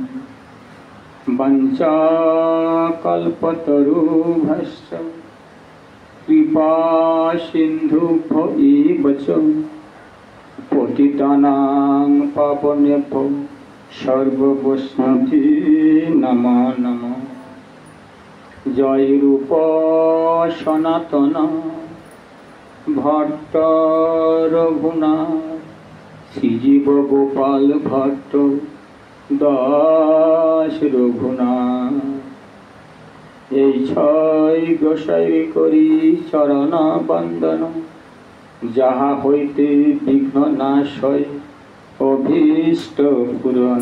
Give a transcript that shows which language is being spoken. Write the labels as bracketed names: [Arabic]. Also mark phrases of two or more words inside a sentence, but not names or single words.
[Sanskrit] वञ्चाकल्पतरुभ्यश्च कृपासिन्धुभ्यो एव च पतितानां पावनेभ्यो सर्ववैष्णवेभ्यो नमो नमः। जय रूप सनातन भट्ट रघुनाथ श्रीजीव गोपाल भट्ट दास रघुनाथ। [Bangla] এই ছয় গোসাই করি চরণ বন্দন, যাহা হইতে বিঘ্ন নাশ হয় অভীষ্ট পূরণ।